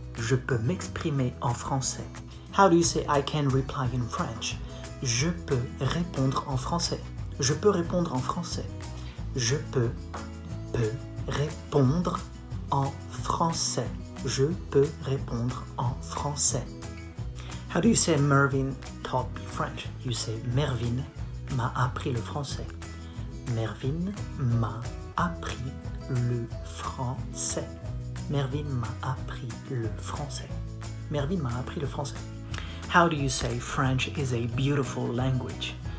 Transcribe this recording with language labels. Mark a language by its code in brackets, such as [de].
[fr] Je peux m'exprimer en français. [en] How do you say I can reply in French? [fr] Je peux répondre en français. Je peux répondre en français. Je peux répondre en français. Je peux répondre en français. [en] How do you say Mervyn taught me French? You say [fr] Mervyn m'a appris le français. Mervyn m'a appris le français. Mervyn m'a appris le français. Mervyn m'a appris le français. [en] How do you say French is a beautiful language?